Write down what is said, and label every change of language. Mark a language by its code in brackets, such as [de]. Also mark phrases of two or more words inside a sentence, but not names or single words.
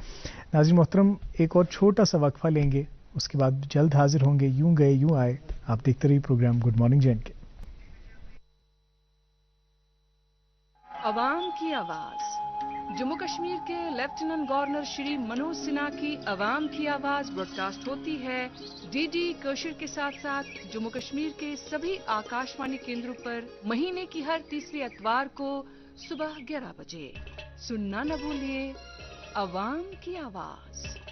[ur] ناظرین محترم، ایک اور چھوٹا سا وقفہ لیں گے، اس کے بعد جلد حاضر ہوں گے۔ یوں گئے یوں آئے، آپ دیکھتے رہیے پروگرام گڈ مارننگ جے اینڈ کے۔ عوام کی آواز، جموں کشمیر کے لیفٹیننٹ گورنر شری منوج سنہا کی عوام کی آواز براڈ کاسٹ ہوتی ہے ڈی ڈی کوشر کے ساتھ ساتھ جموں کشمیر کے سبھی آکاشوانی کیندروں پر مہینے کی ہر تیسری اتوار کو صبح 11 بجے۔ سننا نہ بھولیے، عوام کی آواز۔